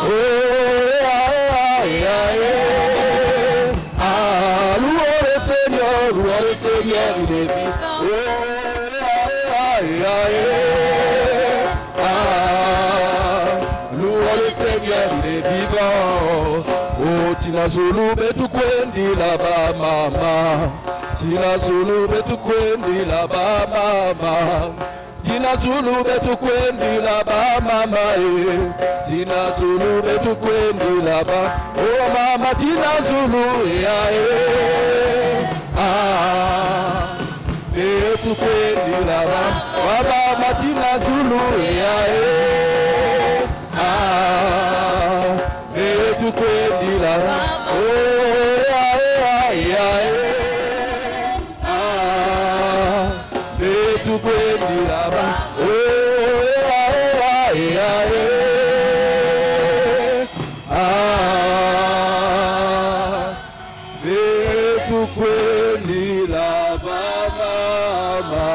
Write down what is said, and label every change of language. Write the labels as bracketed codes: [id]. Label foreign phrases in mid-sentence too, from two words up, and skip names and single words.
[fr] Oh, louons le Seigneur, il est vivant. Louons le Seigneur, il est vivant. [kg] Oh, Tina Zulu, betu kwendi là-bas, mama. Tina Zulu, betu kwendi là-bas, mama. Tina Zulu, betu kwendi là-bas, mama. Tina Zulu, betu kwendi là-bas. Oh, mama, Tina Zulu, betu kwendi là-bas. Mama, Tina Zulu, betu kwendi là-bas. Oh, betu kwendi là-bas. Oh, betu kwendi là-bas, mama.